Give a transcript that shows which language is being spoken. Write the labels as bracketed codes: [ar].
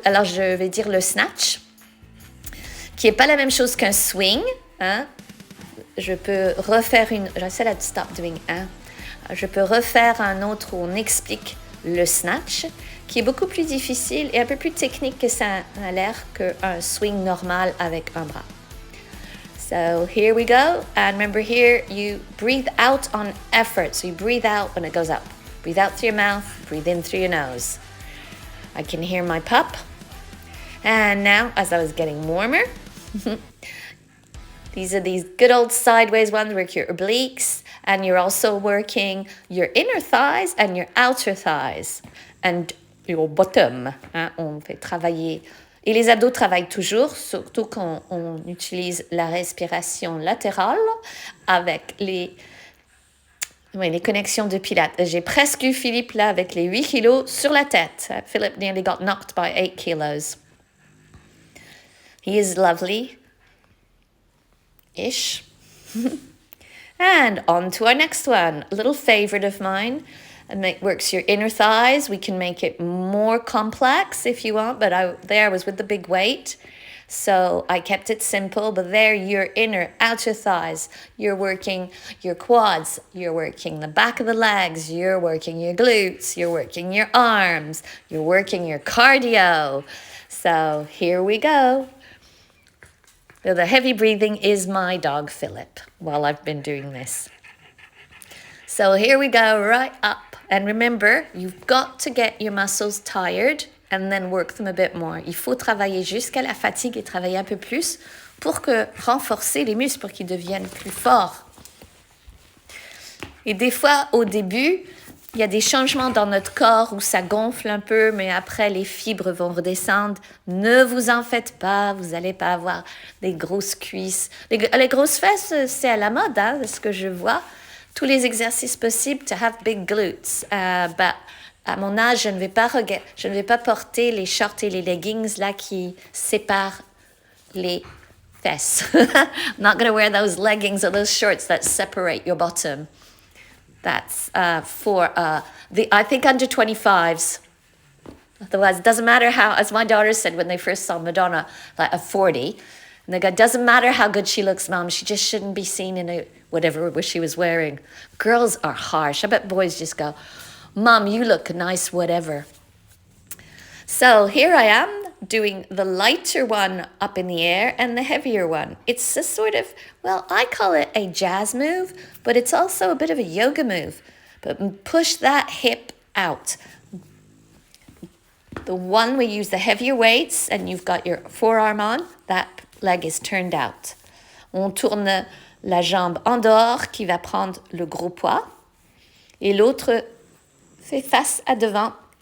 [fr] Alors, je vais dire le snatch, qui n'est pas la même chose qu'un swing. Hein? Je peux refaire j'essaie de [en] stop doing [fr] Je peux refaire un autre où on explique le snatch, qui est beaucoup plus difficile et un peu plus technique que ça a l'air qu'un swing normal avec un bras. [en] So here we go. And remember here, you breathe out on effort. So you breathe out when it goes up. Breathe out through your mouth, breathe in through your nose. I can hear my pup. And now, as I was getting warmer, these are these good old sideways ones, work your obliques, and you're also working your inner thighs and your outer thighs. And your bottom. [fr] Hein, on fait travailler. Et les abdos travaillent toujours, surtout quand on utilise la respiration latérale avec les connexions de Pilates. J'ai presque eu Philippe là avec les 8 kilos sur la tête. [en] Philip nearly got knocked by 8 kilos. He is lovely-ish. And on to our next one. A little favorite of mine. And it works your inner thighs. We can make it more complex if you want, but I was with the big weight. So I kept it simple, but there your outer thighs. You're working your quads. You're working the back of the legs. You're working your glutes. You're working your arms. You're working your cardio. So here we go. The heavy breathing is my dog, Philip, while I've been doing this. So here we go, right up. And remember, you've got to get your muscles tired and then work them a bit more. [fr] Il faut travailler jusqu'à la fatigue et travailler un peu plus pour renforcer les muscles, pour qu'ils deviennent plus forts. Et des fois, au début, il y a des changements dans notre corps où ça gonfle un peu, mais après les fibres vont redescendre. Ne vous en faites pas, vous n'allez pas avoir des grosses cuisses. Les grosses fesses, c'est à la mode, hein, c'est ce que je vois. Tous les exercices possibles, [en] to have big glutes. [fr] Bah, à mon âge, je ne vais pas porter les shorts et les leggings là qui séparent les fesses. [en] I'm not going to wear those leggings or those shorts that separate your bottom. That's for I think under 25s. Otherwise, it doesn't matter how, as my daughter said when they first saw Madonna, like at 40, and they go, doesn't matter how good she looks, Mom, she just shouldn't be seen in a whatever she was wearing. Girls are harsh. I bet boys just go, Mom, you look nice, whatever. So here I am doing the lighter one up in the air and the heavier one. It's a sort of, well, I call it a jazz move, but it's also a bit of a yoga move. But push that hip out. The one we use the heavier weights and you've got your forearm on, that leg is turned out. [fr] On tourne la jambe en dehors qui va prendre le gros poids et l'autre fait face à devant.